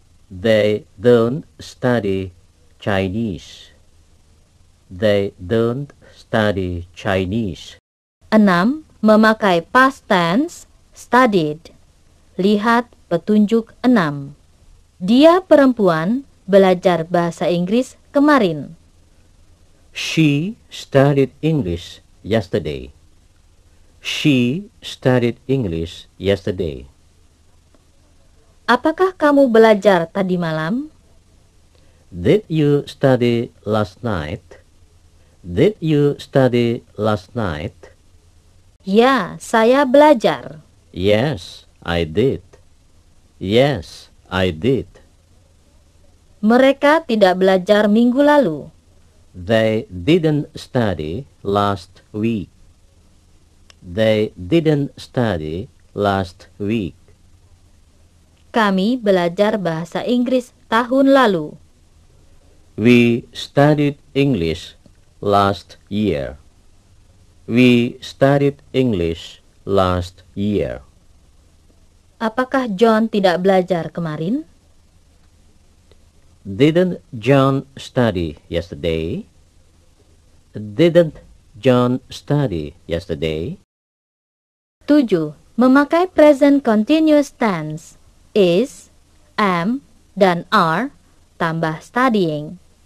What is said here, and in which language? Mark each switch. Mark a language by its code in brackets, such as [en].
[en] They don't study Chinese. They don't study Chinese. 6. [id] Memakai past tense studied. Lihat petunjuk 6. Dia perempuan belajar bahasa Inggris kemarin. [en] She studied English yesterday. She studied English yesterday. [id] Apakah kamu belajar tadi malam? [en] Did you study last night? Did you study last night? [id] Ya, saya belajar. [en] Yes, I did. Yes, I did. [id] Mereka tidak belajar minggu lalu. [en] They didn't study last week. They didn't study last week. [id] Kami belajar bahasa Inggris tahun lalu. [en] We studied English last year. We studied English last year. [id] Apakah John tidak belajar kemarin? [en] Didn't John study yesterday? Didn't John study yesterday? 7. [id] Memakai present continuous tense is, am, dan are tambah studying.